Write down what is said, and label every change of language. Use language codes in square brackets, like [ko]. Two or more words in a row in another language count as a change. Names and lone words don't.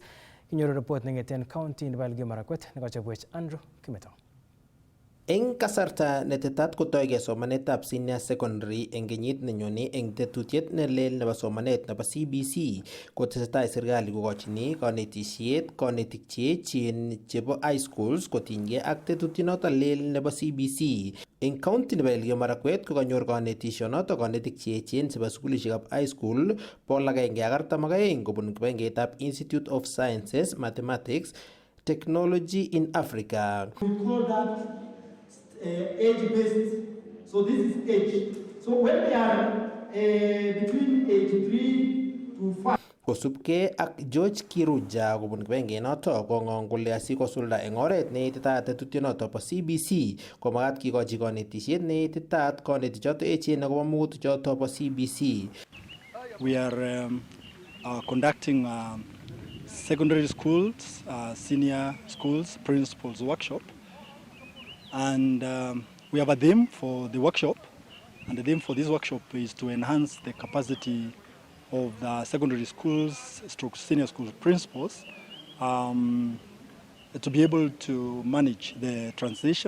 [kln] Kinyoru report neng'eten county nebo Elgeyo Marakwet nekochobwech Andrew Kimeto. Eng kasarta netetat kotoige somanetab [en] senior secondary [kln] eng kenyit nenyone eng tetutiet nelel nebo somanet nebo CBC kotesetai serikali kokochini konetisiet konetik cheechen chebo [en] high schools [kln] kotinygei ak tetutinoto lel nebo CBC. Eng county nebo Elgeyo Marakwet kokanyor konetisionoto konetik cheechen chebo sukulishekab [en] high school [kln] 142 kobun kibagengeitab Institute of Sciences, Mathematics, Technology in Africa. [en] We call that age-based, so this is age. So when they are between age 3 to 5. [kln] Kosubkei ak George Kiruja kobun kibagengenoto kong'ong kole asikosulda eng oret neititaat tetutyonoto bo CBC komagat kikochi konetisiet neititaat konetichoto echen akobo mugutichoto bo CBC. [en] We are conducting secondary schools, senior schools principals workshop. And we have a theme for the workshop, and the theme for this workshop is to enhance the capacity of the secondary schools, senior school principals, to be able to manage the transition.